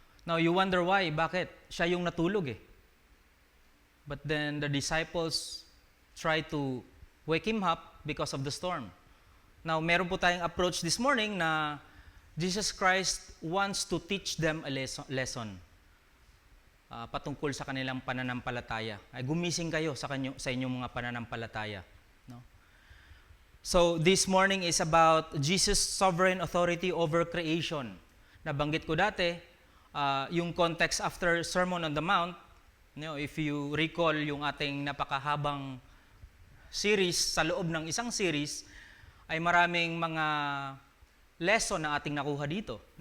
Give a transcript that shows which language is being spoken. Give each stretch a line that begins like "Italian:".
English: Now, you wonder why,
Filipino: bakit? Siya yung natulog eh.
English: But then the disciples try to wake him up because of the storm. Now,
Filipino: meron po tayong
English: approach this morning na Jesus Christ wants to teach them a lesson.
Filipino: Patungkol sa kanilang pananampalataya. Ay gumising kayo sa inyong mga pananampalataya, no?
English: So this morning is about Jesus' sovereign authority over creation.
Filipino: Nabanggit ko dati, yung context after Sermon on the Mount,
English: if you recall
Filipino: yung ating napakahabang series, sa loob ng isang series, ay maraming mga lesson na ating nakuha dito.